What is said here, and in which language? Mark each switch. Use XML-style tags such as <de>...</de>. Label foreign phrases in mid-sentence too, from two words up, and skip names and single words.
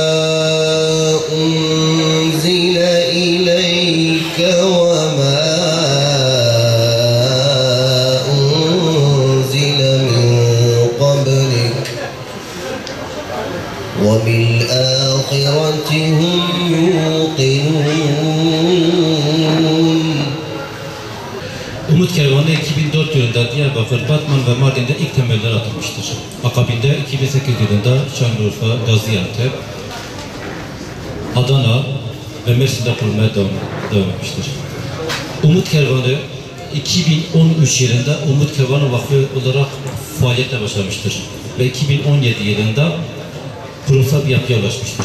<ar>أنزل إليك وما أنزل من قبلك وبالآخرة هم يوقنون.</ar> <tr>Umut Kervanı 2004 yılında Diyarbakır, Batman ve Mardin'de ilk temeller atılmıştır. Akabinde 2008 yılında Şanlıurfa, Gaziantep, Adana ve Mersin'de kurulmaya devam etmiştir. Umut Kervanı 2013 yılında Umut Kervanı Vakfı olarak faaliyete başlamıştır ve 2017 yılında kurumsal bir yapıya ulaşmıştır.</tr>